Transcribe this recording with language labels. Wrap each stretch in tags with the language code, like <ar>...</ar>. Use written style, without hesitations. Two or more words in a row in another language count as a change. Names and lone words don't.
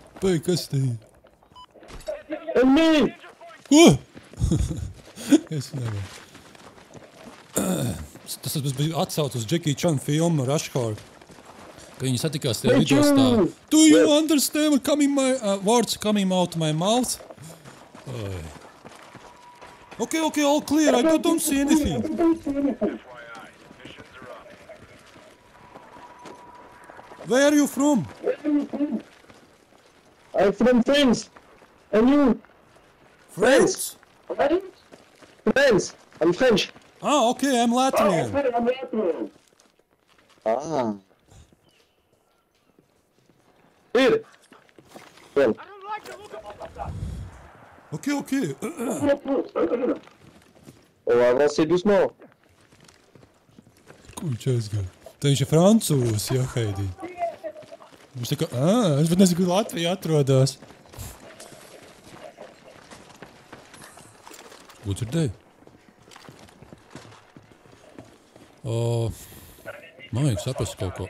<lv>Vai, kas te ir?</lv> <en>Enemy!</en> <lv>Ko? Es nevaru. Tas bija atsauc uz Jackie Chan filmu Rushhour. Ka viņi satikās tajā lidostā.</lv> <en>Do you understand what coming my words coming out my mouth? Okay, all clear. I don't see anything. FYI, missions are up. Where are you from? I'm from France. And you? France? France. I'm French. Ah, okay, I'm Latvian. Ah. Here. Well. Okay.</en> <fr>On va avancer doucement.</fr> <lv>Kurš aizgāja? Tā viņš ir francūzs, jā, Heidi. Viņš tā kā, es pat nezinu, kur Latvija atrodas. Ko dzirdēju? Man vajag saprast kaut ko.</lv>